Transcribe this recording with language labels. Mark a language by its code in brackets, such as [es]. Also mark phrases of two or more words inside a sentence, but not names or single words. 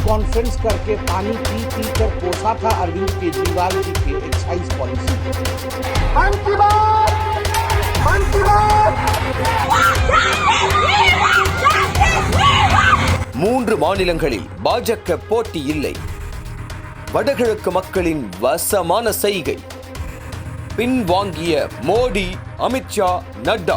[hi] कॉन्फ्रेंस करके पानी पी पी कर कोसा था अरविंद केजरीवाल जी के [en] excise policy. [ta] மூன்று மாநிலங்களில் பாஜக போட்டி இல்லை. வடகிழக்கு மக்களின் வசமான செய்கை. பின்வாங்கிய மோடி, அமித்ஷா, நட்டா.